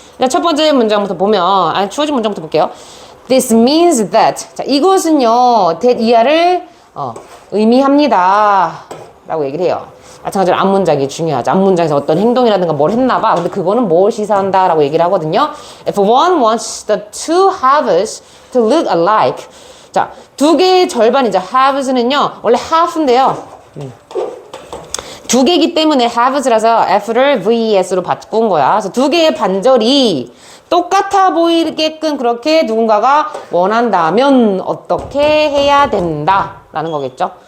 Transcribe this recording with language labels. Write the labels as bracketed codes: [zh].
[ko] 첫 번째 문장부터 보면 주어진 문장부터 볼게요. [en] This means that. [ko] 자, 이것은요 that 이하를 의미합니다 라고 얘기를 해요. 마찬가지로 앞문장이 중요하죠. 앞문장에서 어떤 행동이라든가 뭘 했나봐. 근데 그거는 뭘 시사한다 라고 얘기를 하거든요. [en] If one wants the two halves to look alike. [ko] 자, 두 개의 절반이죠. halves는요 원래 half인데요. 두 개이기 때문에 halves라서 F를 VES로 바꾼 거야. 그래서 두 개의 반절이 똑같아 보이게끔 그렇게 누군가가 원한다면 어떻게 해야 된다 라는 거겠죠.